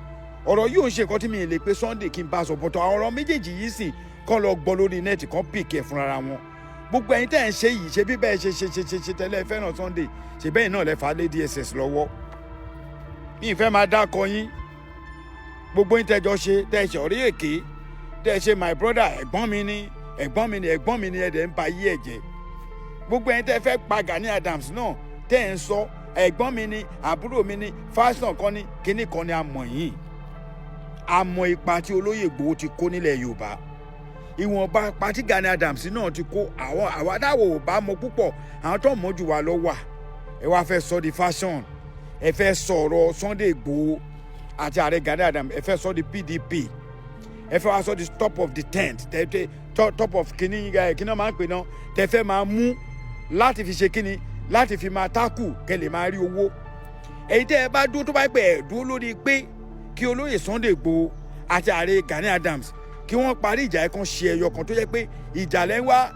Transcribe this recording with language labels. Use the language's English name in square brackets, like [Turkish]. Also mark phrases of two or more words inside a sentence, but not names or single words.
[Yoruba] Ọ̀rọ̀ yìí ò ń ṣe nǹkan tí mi ì lè pe Sunday kí n bá sọ̀rọ̀. Bọ̀tọ̀ àwọn ọ̀rọ̀ méjèèjì yìí sì kàn lọ gbọ́ lórí nẹ́ẹ̀tì kan pìkẹ́ fúnra wọn. Gbogbo ẹ̀yin tẹ́ ń ṣe yìí ṣe bí bẹ́ẹ̀ ṣe tẹ́lẹ̀ fẹ́ràn Sunday ṣe bẹ́ẹ̀ náà lẹ fà lé DSS lọ́wọ́. Mi ì fẹ́ máa dákọ yín. Gbogbo yín tẹ́jọ ṣe tẹ́ ṣe ọ̀rẹ́ èké tẹ́ ṣe [English] my brother [Yoruba] ẹ̀gbọ́n mi ni ẹ̀dẹ̀ ń ba yí ẹ̀jẹ̀. Gbogbo ẹ̀yin tẹ́ fẹ́ pa Gani Adams náà tẹ́ ń sọ ẹ̀gbọ́n mi ni àbúrò mi ni fashion kan ni kíní kan ni a mọ̀ yín. A mọ ipa tí olóyè Igboho ti kó nílẹ̀ Yorùbá. Ìwọ̀nba ipa tí Gani Adams náà ti kó àwọn adáwò ò bá mọ púpọ̀, àwọn tó mọ̀ jù wá lọ wà. Ẹ wá fẹ́ sọ di fashion, ẹ fẹ́ sọ̀rọ̀ Sunday Igboho àti ààrẹ Gani Adams, ẹ fẹ́ sọ di PDP, ẹ fẹ́ wá sọ di [English] top of the tent, top of [Yoruba] kíní máa ń pè náà, tẹ fẹ́ máa mú láti fi ṣe kíní, láti fi máa tákù kẹ́ lè máa rí owó. Èyí tẹ́ ẹ bá dúró tó bá pẹ́ ẹ̀ dúró lórí pé kí olóyè Sunday Igboho àti ààrẹ Gani Adams kí wọ́n parí ìjà ẹ̀ kan ṣe ẹyọ kan tó jẹ́ pé ìjà lẹ́ ń wá.